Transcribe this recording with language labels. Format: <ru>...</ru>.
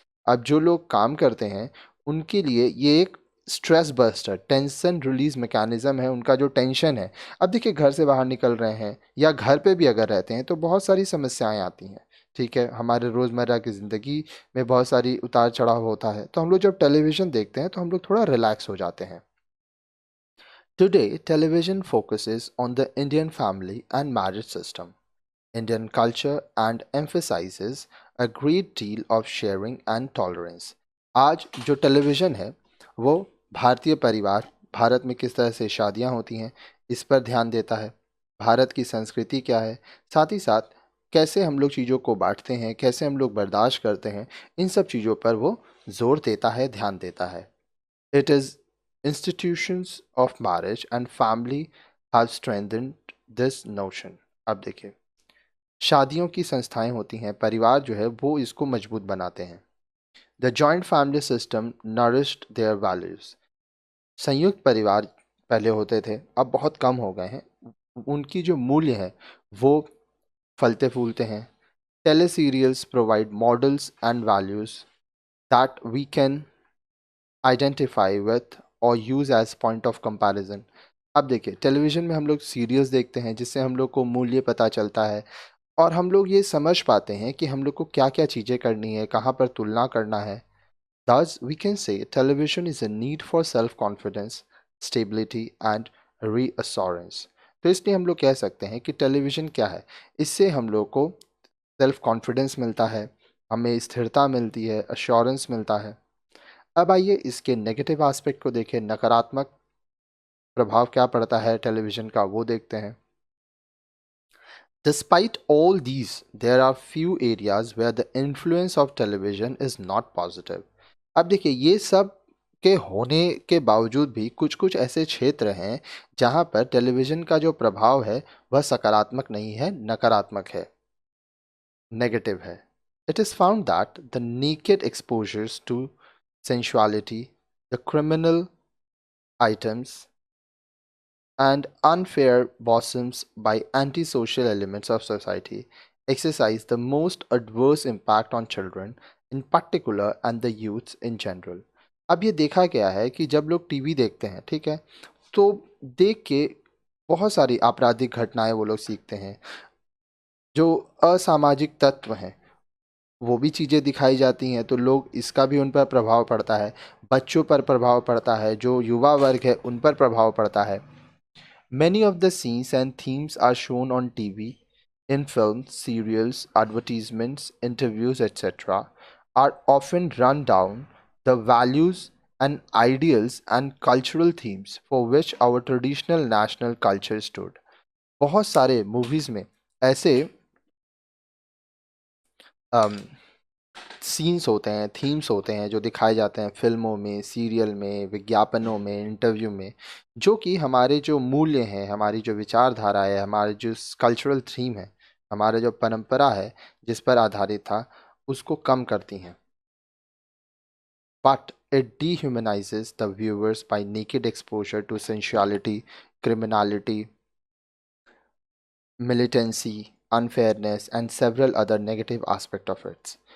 <hi>अब जो लोग काम करते हैं उनके लिए ये एक</hi> <en>stress buster, tension release mechanism</en> <hi>है. उनका जो टेंशन है, अब देखिए घर से बाहर निकल रहे हैं या घर पे भी अगर रहते हैं तो बहुत सारी समस्याएं आती हैं. ठीक है, हमारे रोज़मर्रा की ज़िंदगी में बहुत सारी उतार चढ़ाव होता है, तो हम लोग जब टेलीविज़न देखते हैं तो हम लोग थोड़ा रिलैक्स हो जाते हैं.</hi> <en>Today, television focuses on the Indian family and marriage system, Indian culture, and emphasizes a great deal of sharing and tolerance.</en> <hi>आज जो टेलीविज़न है वो भारतीय परिवार, भारत में किस तरह से शादियाँ होती हैं इस पर ध्यान देता है. भारत की संस्कृति क्या है, साथ ही साथ कैसे हम लोग चीज़ों को बांटते हैं, कैसे हम लोग बर्दाश्त करते हैं, इन सब चीज़ों पर वो जोर देता है, ध्यान देता है.</hi> <en>It is institutions of marriage and family have strengthened this notion.</en> <hi>अब देखिए, शादियों की संस्थाएं होती हैं, परिवार जो है वो इसको मजबूत बनाते हैं.</hi> <en>The joint family system nourished their values.</en> <hi>संयुक्त परिवार पहले होते थे, अब बहुत कम हो गए हैं. उनकी जो मूल्य है वो फलते फूलते हैं.</hi> <en>Teleserials provide models and values that we can identify with और use as point of comparison.</en> <hi>अब देखिए, टेलीविज़न में हम लोग सीरियल्स देखते हैं जिससे हम लोग को मूल्य पता चलता है और हम लोग ये समझ पाते हैं कि हम लोग को क्या क्या चीज़ें करनी है, कहाँ पर तुलना करना है.</hi> <en>Thus, we can say television is a need for self-confidence, stability and reassurance.</en> <hi>तो इसलिए हम लोग कह सकते हैं कि टेलीविज़न क्या है, इससे हम लोग को सेल्फ कॉन्फिडेंस मिलता है, हमें स्थिरता मिलती है, अश्योरेंस मिलता है. अब आइए इसके नेगेटिव एस्पेक्ट को देखें, नकारात्मक प्रभाव क्या पड़ता है टेलीविज़न का वो देखते हैं.</hi> <en>Despite all these, there are few areas where the influence of television is not positive.</en> <hi>अब देखिए, ये सब के होने के बावजूद भी कुछ कुछ ऐसे क्षेत्र हैं जहाँ पर टेलीविज़न का जो प्रभाव है वह सकारात्मक नहीं है, नकारात्मक है, नेगेटिव है.</hi> <en>It is found that the naked exposures to sensuality, the criminal items, and unfair bossoms by antisocial elements of society exercise the most adverse impact on children in particular and the youths in general.</en> <hi>अब ये देखा गया है कि जब लोग TV देखते हैं, ठीक है, तो देख के बहुत सारी आपराधिक घटनाएं वो लोग सीखते हैं. जो असामाजिक तत्व हैं वो भी चीज़ें दिखाई जाती हैं, तो लोग इसका भी उन पर प्रभाव पड़ता है, बच्चों पर प्रभाव पड़ता है, जो युवा वर्ग है उन पर प्रभाव पड़ता है.</hi> <en>Many of the scenes and themes are shown on TV, in films, serials, advertisements, interviews, etc., are often run down the values and ideals and cultural themes for which our traditional national culture stood.</en> <hi>बहुत सारे movies में ऐसे scenes होते हैं, themes होते हैं जो दिखाए जाते हैं फिल्मों में, सीरियल में, विज्ञापनों में, इंटरव्यू में, जो कि हमारे जो मूल्य हैं, हमारी जो विचारधारा है, हमारे जो कल्चरल थीम है, हमारा जो परंपरा है जिस पर आधारित था, उसको कम करती हैं.</hi> <en>But it dehumanizes the viewers by naked exposure to sensuality, criminality, militancy, unfairness, and several other negative aspects of it.</en>